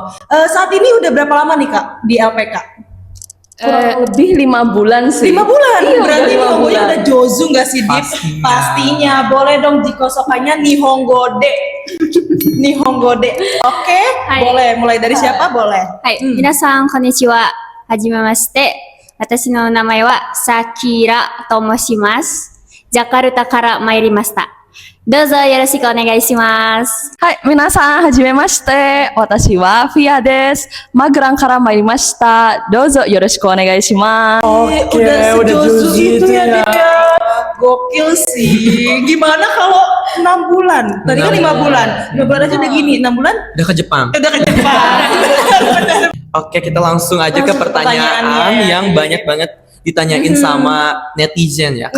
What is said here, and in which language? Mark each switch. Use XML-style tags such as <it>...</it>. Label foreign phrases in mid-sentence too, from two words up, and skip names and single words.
<id>Saat ini udah berapa lama nih Kak di LPK? Kurang lebih 5 bulan sih. 5 bulan? Iya, Berarti udah 5 Nihongonya bulan. udah Jozu gak sih, Dip? Pastinya. Boleh dong dikosokannya Nihongo-de. Nihongo-de. Oke, Hai. boleh. Mulai dari siapa? Boleh.</id> <ja>はい、皆さんこんにちは。はじめまして。私の名前はサキラと申します。ジャカルタから参りました。どうぞよろしくお願いします。はい、皆さん、はじめまして。私はフィアです。マグランから参りました。どうぞよろしくお願いします。</ja> <id>Oke, udah udah sejozu Jozu itu itu ya, ya. Dip ya. Gokil sih. Gimana kalau 6 bulan? Tadi kan 5 bulan. 5 bulan aja udah gini. 6 bulan Udah ke Jepang. udah ke Jepang. Oke, kita langsung aja ke Langsung ke pertanyaan pertanyaannya. yang banyak banget ditanyain sama netizen ya.</id>